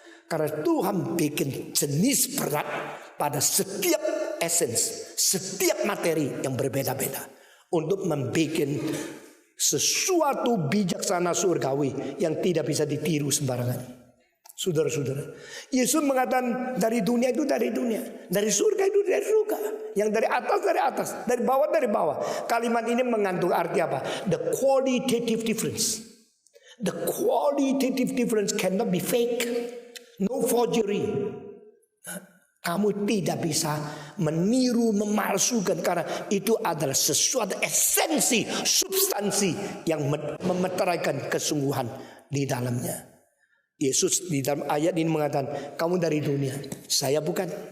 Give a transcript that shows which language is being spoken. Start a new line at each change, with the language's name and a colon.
Indonesian: Karena Tuhan bikin jenis berat pada setiap essence, setiap materi yang berbeda-beda, untuk membuat sesuatu bijaksana surgawi yang tidak bisa ditiru sembarangan. Saudara-saudara, Yesus mengatakan dari dunia itu dari dunia, dari surga itu dari surga, yang dari atas, dari bawah. Kalimat ini mengandung arti apa?
English: The qualitative difference. The qualitative difference cannot be fake. No forgery.
Indonesian: Kamu tidak bisa meniru, memalsukan, karena itu adalah sesuatu esensi, substansi yang memeteraikan kesungguhan di dalamnya. Yesus di dalam ayat ini mengatakan, kamu dari dunia, saya bukan.